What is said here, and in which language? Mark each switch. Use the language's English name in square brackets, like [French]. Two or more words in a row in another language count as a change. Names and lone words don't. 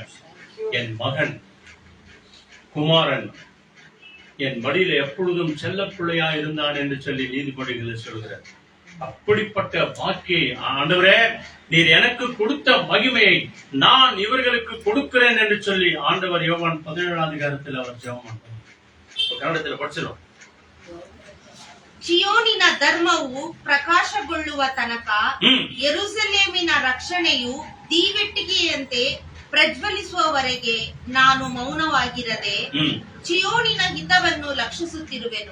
[Tamil] என் மகன், குமாரன் என் மடியில எப்பொழுதும் செல்ல பிள்ளையா இருந்தான் என்று சொல்லி நீதிபதிகள் சொல்கிறார். அப்படிப்பட்ட வாக்கை ஆண்டவரே நீர் எனக்கு கொடுத்த மகிமையை நான் இவர்களுக்கு கொடுக்கிறேன் என்று சொல்லி ஆண்டவர் யோவான் 17 அதிகாரத்தில் அவர் ஜெபம் பண்றார். கன்னடத்தில் படிச்சிடும். [Kannada] ಚಿಯೋನಿನ ಧರ್ಮವು ಪ್ರಕಾಶಗೊಳ್ಳುವ ತನಕ ಯೆರೂಸಲೇಮಿನ ರಕ್ಷಣೆಯು ದೀವೆಟ್ಟಿಗೆಯಂತೆ ಪ್ರಜ್ವಲಿಸುವವರೆಗೆ ನಾನು ಮೌನವಾಗಿರದೆ ಚಿಯೋನಿನ ಹಿತವನ್ನು ಲಕ್ಷಿಸುತ್ತಿರುವೆನು.